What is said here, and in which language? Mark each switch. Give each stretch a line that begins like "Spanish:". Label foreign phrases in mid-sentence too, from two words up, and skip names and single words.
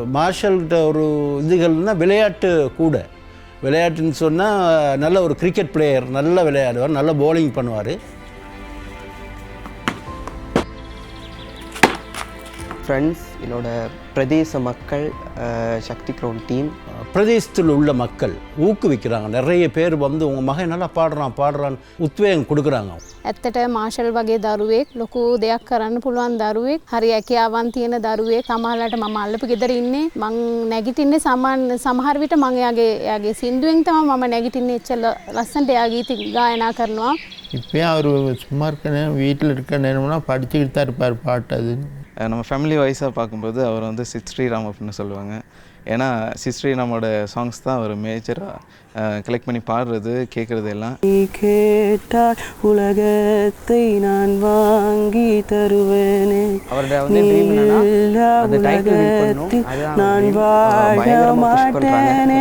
Tamil: மார்ஷல்கிட்ட ஒரு இதுகள்னால் விளையாட்டு கூட, விளையாட்டுன்னு சொன்னால் நல்ல ஒரு
English: cricket player,
Tamil: நல்ல விளையாடுவார், நல்ல பவுலிங் பண்ணுவார். ஃப்ரெண்ட்ஸ், என்னோட பிரதேச மக்கள், சக்தி க்ரௌன் டீம், பிரதேசத்தில் உள்ள மக்கள் ஊக்குவிக்கிறாங்க. நிறைய பேர் உங்கள் மகன் நல்லா பாடுறான்னு உத்வேகம் கொடுக்குறாங்க.
Sinhala: ඇත්තට මාෂල් වගේ දරුවෙක් ලොකු දෙයක් කරන්න පුළුවන් දරුවෙක්, හරි හැකියාවන් තියෙන දරුවෙක්. සමහරවිට මම අල්ලපු ගෙදර ඉන්නේ, මං නැගිටින්නේ සමහර විට මං එයාගේ සින්දුවෙන් තමයි මම නැගිටින්නේ. එච්චර ලස්සනට එයා ගීත ගායනා කරනවා.
Tamil: இப்போயும் அவர் சும்மா இருக்க நேரம், வீட்டில் இருக்க நேரம்னா படிச்சுக்கிட்டு தான் இருப்பார் பாட்டு. அது நம்ம
English: family wise
Tamil: பார்க்கும்போது அவர் சித் ஸ்ரீராம் அப்படின்னு சொல்லுவாங்க. ஏன்னா சித் ஸ்ரீராமோட சாங்ஸ் தான் அவர் மேஜராக கலெக்ட் பண்ணி பாடுறது, கேட்குறது எல்லாம். கேட்டால் உலகத்தை நான் வாங்கி தருவேனே, நான் வாழ மாட்டேனே.